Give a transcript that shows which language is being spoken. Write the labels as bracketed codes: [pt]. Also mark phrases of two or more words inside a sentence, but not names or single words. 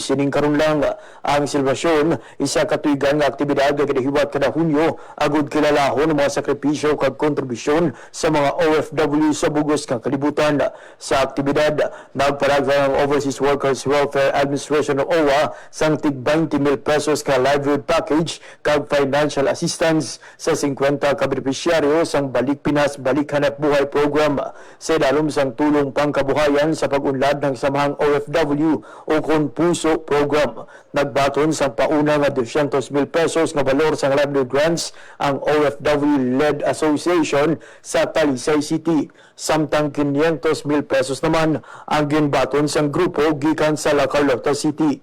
[hil] Sining karon lang ang selebrasyon isa katuigan nga aktibidad nga ginahiwat kada Hunyo agud kilalahon ang mga sakripisyo kag kontribusyon sa mga OFW sa bugos kang kalibutan. Sa aktibidad nagparag ang Overseas Workers Welfare Administration o OWA sang tig 20,000 pesos ka [en] livelihood package [hil] kag [en] financial assistance [hil] sa 50 ka beneficiary benepisyaryo sang Balik Pinas Balik Hanap Buhay program sa ilalom sang tulong pangkabuhayan sa pag-unlad ng samahang OFW o Konpuso program. Nagbaton sang pauna nga 200,000 pesos nga balor sang [en] livelihood grants [hil] ang [en] OFW-led association [hil] sa Talisay City. Samtang 500,000 pesos naman ang ginbaton sang grupo gikan sa La Carlota City.